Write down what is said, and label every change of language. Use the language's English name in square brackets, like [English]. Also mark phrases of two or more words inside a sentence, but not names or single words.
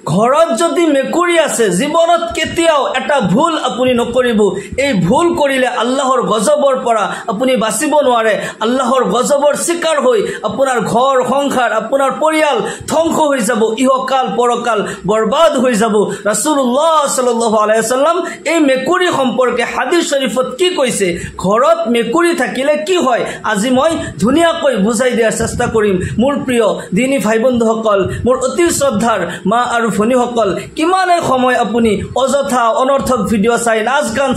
[Assamese] ঘৰত যদি মেকুৰী আছে জীৱনত কেতিয়াও এটা ভুল আপুনি নকৰিব এই ভুল কৰিলে আল্লাহৰ গজবৰ পৰা আপুনি বাচিব নোৱাৰে আল্লাহৰ গজবৰ শিকাৰ হৈ আপোনাৰ ঘৰ সংসাৰ আপোনাৰ পৰিয়াল ধ্বংস হৈ যাব ইহকাল পৰকাল বৰবাদ হৈ যাব ৰাসূলুল্লাহ [Arabic] صلى الله عليه وسلم [Assamese] এই মেকুৰী সম্পৰ্কে হাদিস শৰীফত কি কৈছে ঘৰত মেকুৰী থাকিলে কি হয় আজি মই ধুনিয়াকৈ বুজাই দিয়াৰ চেষ্টা কৰিম মোৰ প্ৰিয় দিনী ভাই বন্ধুসকল মোৰ অতি শ্ৰদ্ধাৰ মা আৰু ভনীসকল কিমান সময় আপুনি অযথা অনৰ্থক ভিডিঅ' চাই নাচ গান